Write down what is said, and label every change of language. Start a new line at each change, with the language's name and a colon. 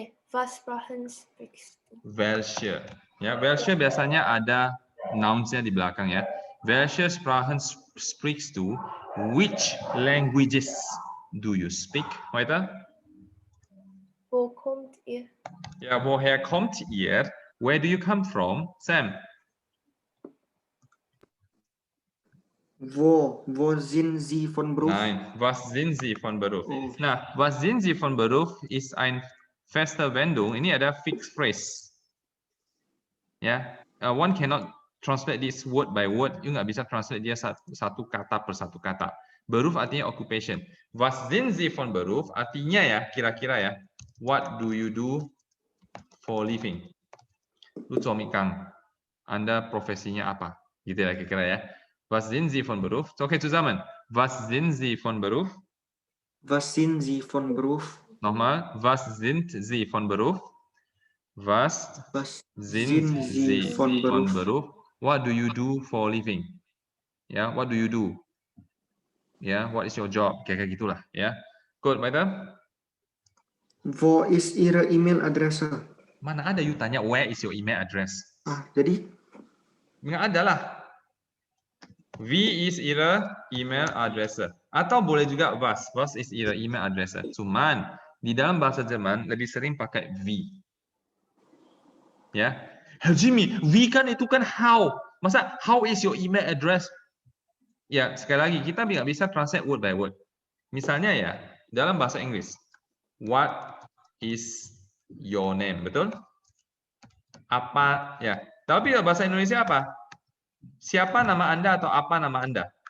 German: Was Sprachen sprichst du?
Indonesian: Welche. Ya, welche biasanya ada nouns-nya di belakang ya.
German: Welche Sprachen sprichst du?
English: Which languages do you speak?
German: Weiter? Wo kommt ihr? Ja, woher kommt ihr?
English: Where do you come from?
German: Sam? Wo sind Sie von Beruf? Nein, was sind Sie von Beruf? Oh. Nah, was sind Sie von Beruf ist ein feste Wendung.
Indonesian: Ini ada fixed phrase.
English: Ya, one cannot translate this word by word.
Indonesian: You nggak bisa translate dia satu kata per satu kata. Beruf artinya occupation.
German: Was sind Sie von Beruf
Indonesian: artinya ya, kira-kira ya.
English: What do you do for living?
Indonesian: Lu Kang. Anda profesinya apa? Gitu ya kira-kira ya.
German: Was sind Sie von Beruf? Okay, zusammen. Was sind Sie von Beruf? Was sind Sie von Beruf? Nochmal. Was sind Sie von Beruf? Was sind Sie von Beruf?
English: What do you do for living? Ya, what do you do? Ya, what is your job?
Indonesian: Kayak gitulah ya.
English: Good, weiter.
German: Wo ist Ihre E-Mail-Adresse?
Indonesian: Mana ada you tanya
English: where is your email address?
Indonesian: Jadi? Nggak ada lah.
German: Wie is Ihre email address?
Indonesian: Atau boleh juga
German: was is Ihre email address?
Indonesian: Cuman di dalam bahasa Jerman lebih sering pakai wie. Ya. Herr Jimmy, wie kan itu kan how.
English: Masa how is your email address?
Indonesian: Ya, sekali lagi kita nggak bisa translate word by word. Misalnya ya, dalam bahasa Inggris,
English: what is your name,
Indonesian: betul? Apa ya? Tapi dalam bahasa Indonesia apa? Siapa nama Anda atau apa nama Anda?